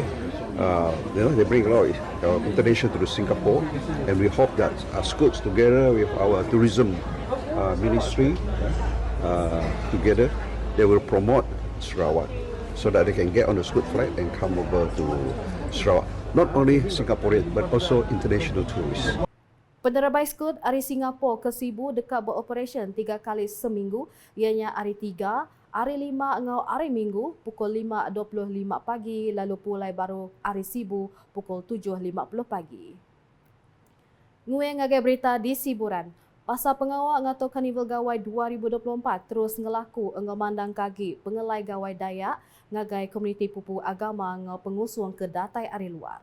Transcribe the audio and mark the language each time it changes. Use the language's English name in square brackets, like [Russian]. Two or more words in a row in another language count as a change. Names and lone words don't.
[English] They bring a lot of international to Singapore, and we hope that Scoots together with our tourism ministry together, they will promote Sarawak so that they can get on the Scoot flight and come over to Sarawak. Not only Singaporean but also international tourists. [Iban] Penerebai Scoot hari Singapura ke Sibu dekat beroperasi 3 kali seminggu, ianya hari 3, hari 5 ngau hari Minggu pukul 5.25 pagi lalu pulai baru hari Sibu pukul 7.50 pagi. Nguye ngagai berita di Siburan. Pasal pengawak ngato Karnival Gawai 2024 terus ngelaku ngomandang kaki pengelai gawai Dayak ngagai komuniti pupu agama ngau pengusung ke datai ari luar.